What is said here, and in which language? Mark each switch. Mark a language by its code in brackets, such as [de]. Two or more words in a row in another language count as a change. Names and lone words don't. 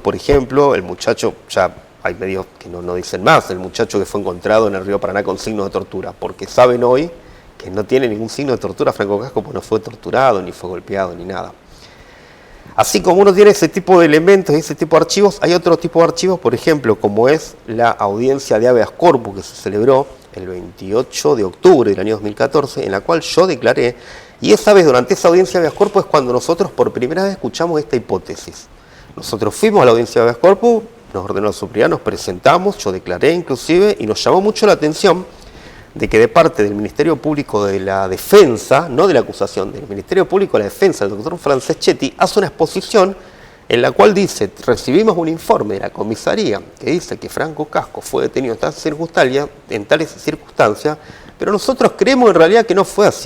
[es] Por ejemplo, el muchacho, ya hay medios que no dicen más, el muchacho que fue encontrado en el río Paraná con signos de tortura, porque saben hoy que no tiene ningún signo de tortura Franco Casco, porque no fue torturado, ni fue golpeado, ni nada. Así como uno tiene ese tipo de elementos y ese tipo de archivos, hay otro tipo de archivos, por ejemplo, como es la audiencia de [la] habeas corpus [es] que se celebró el 28 de octubre del año 2014, en la cual yo declaré, y esa vez, durante esa audiencia de [la] habeas corpus, [es] es cuando nosotros por primera vez escuchamos esta hipótesis. Nosotros fuimos a la audiencia de [la] habeas corpus, [es] nos ordenó la superioridad, nos presentamos, yo declaré inclusive, y nos llamó mucho la atención de que de parte del Ministerio Público de la Defensa, no de la acusación, del Ministerio Público de la Defensa, el doctor Franceschetti, hace una exposición en la cual dice: recibimos un informe de la comisaría que dice que Franco Casco fue detenido en tales circunstancias, pero nosotros creemos en realidad que no fue así.